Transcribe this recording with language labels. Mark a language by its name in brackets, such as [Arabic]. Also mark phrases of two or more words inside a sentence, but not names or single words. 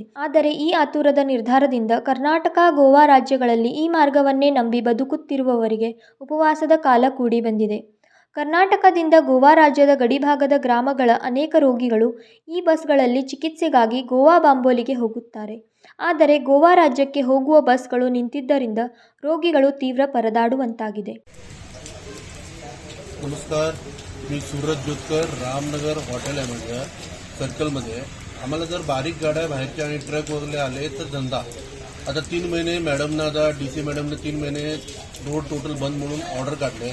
[Kannada] ಆದರೆ ಈ ಆತುರದ ನಿರ್ಧಾರದಿಂದ ಕರ್ನಾಟಕ, ಗೋವಾ ರಾಜ್ಯಗಳಲ್ಲಿ ಈ ಮಾರ್ಗವನ್ನೇ ನಂಬಿ ಬದುಕುತ್ತಿರುವವರಿಗೆ ಉಪವಾಸದ ಕಾಲ ಕೂಡಿ ಬಂದಿದೆ. ಕರ್ನಾಟಕದಿಂದ ಗೋವಾ ರಾಜ್ಯದ ಗಡಿಭಾಗದ ಗ್ರಾಮಗಳ ಅನೇಕ ರೋಗಿಗಳು ಈ ಬಸ್ಗಳಲ್ಲಿ ಚಿಕಿತ್ಸೆಗಾಗಿ ಗೋವಾ ಬಾಂಬೋಲಿಗೆ ಹೋಗುತ್ತಾರೆ. ಆದರೆ ಗೋವಾ ರಾಜ್ಯಕ್ಕೆ ಹೋಗುವ ಬಸ್ಗಳು ನಿಂತಿದ್ದರಿಂದ ರೋಗಿಗಳು ತೀವ್ರ ಪರದಾಡುವಂತಾಗಿದೆ. [Marathi] नमस्कार, मी सूरज जोतकर, रामनगर हॉटेल आहे माझ्या सर्कलमध्ये. आम्हाला जर बारीक गाड्या बाहेरच्या आणि ट्रक वगैरे आले तर धंदा. आता 3 महिने मॅडमनं, आता DC मॅडमने 3 महिने [English] road total [Marathi] बंद म्हणून ऑर्डर काढले.